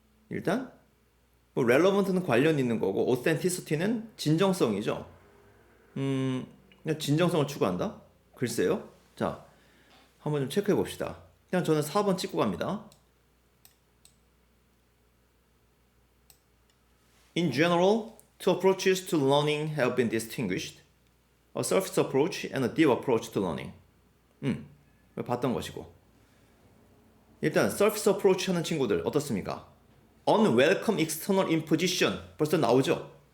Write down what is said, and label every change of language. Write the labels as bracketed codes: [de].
[ko] 일단 뭐 relevant는 관련 있는 거고 authenticity는 진정성이죠. 그냥 진정성을 추구한다? 글쎄요. 자, 한번 좀 체크해 봅시다. 그냥 저는 4번 찍고 갑니다. [en] In general, two approaches to learning have been distinguished. A surface approach and a deep approach to learning. [ko] 봤던 것이고. 일단 surface approach 하는 친구들 어떻습니까? [en] Unwelcome external imposition [ko] 벌써 나오죠?